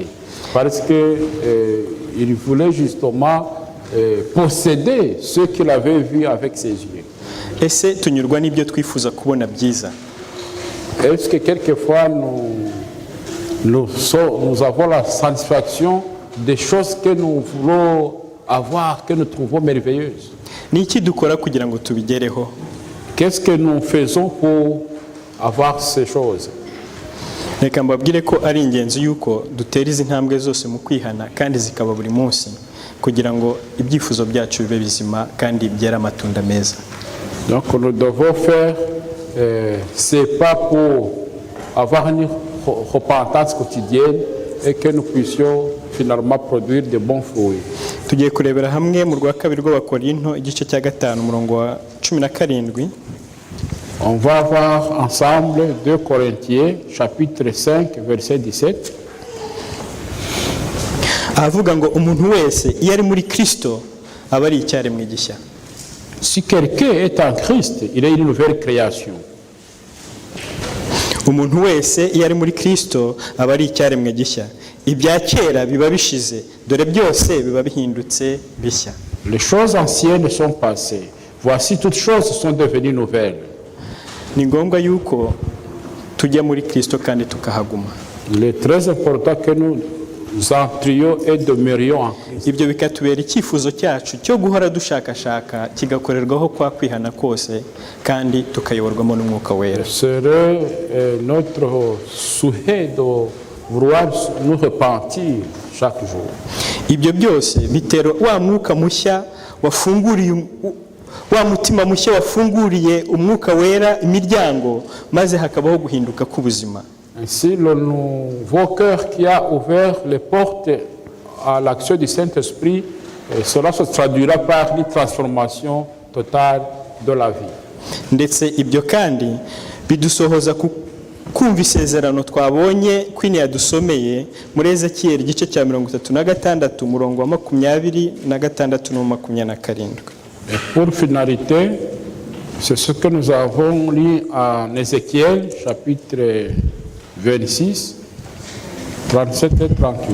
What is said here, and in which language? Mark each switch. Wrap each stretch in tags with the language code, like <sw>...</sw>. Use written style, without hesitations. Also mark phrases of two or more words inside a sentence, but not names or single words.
<fr>Parce qu'il voulait justement posséder ce qu'il avait vu avec ses yeux.</fr> <rw>Ese tunyurwa n'ibyo twifuza kubona byiza?</rw> <fr>Est-ce que quelquefois nous avons la satisfaction des choses que nous voulons avoir, que nous trouvons merveilleuses?</fr> <rw>Ni iki dukora kugira ngo tubigereho?</rw> <fr>Qu'est-ce que nous faisons pour avoir ces choses?</fr> <rw>Reka mbabwire ko ari ingenzi yuko dutera izi ntambwe zose mu kwihana kandi zikaba buri munsi kugira ngo ibyifuzo byacu bibe bizima kandi byera amatunda meza.</rw> <fr>Donc nous devons faire c'est pas pour avoir une repentance quotidienne et que nous puissions finalement produire de bons fruits.</fr> <rw>Tugiye kurebera hamwe mu rwa kabiri rw'Abakorinto igice cya 5 umurongo wa 17.</rw> <fr>On va voir ensemble 2 Corinthiens chapitre 5 verset 17.</fr> <rw>Avuga ngo umuntu wese iyo ari muri Kristo aba ari icyaremwe gishya.</rw> <fr>Si quelqu'un est en Christ, il est une nouvelle création.</fr> <rw>Umuntu wese iyo ari muri Kristo aba ari icyaremwe gishya. Ibya kera biba bishize, dore byose biba bihindutse bishya.</rw> <fr>Les choses anciennes sont passées. Voici toutes choses sont devenues nouvelles.</fr> <rw>Ni ngombwa yuko tujya muri Kristo kandi tukahaguma.</rw> <fr>Il est très important que nous entrions et demeurions en Christ.</fr> <rw>Ibyo bikatubera icyifuzo cyacu cyo guhora dushakashaka kigakorerwaho kwa kwihana kose kandi tukayoborwamo n'Umwuka Wera.</rw> <fr>Serait notre souhait de vouloir nous repentir chaque jour.</fr> <rw>Ibyo byose bitera wa mwuka mushya wafunguriye wa mutima mushya wafunguriye Umwuka Wera imiryango maze hakabaho guhinduka k'ubuzima.</rw> <fr>Ainsi, le nouveau cœur qui a ouvert les portes à l'action du Saint-Esprit, cela se traduira par une transformation totale de la vie.</fr> <rw>Ndetse ibyo kandi bidusohoza kumva isezerano twabonye kwini yadusomeye muri Ezekiel igice cya 36 umurongo wa 26 na 27.</rw> <fr>Et pour finalité, c'est ce que nous avons lu en Ézéchiel chapitre 26, 37 et 38.</fr>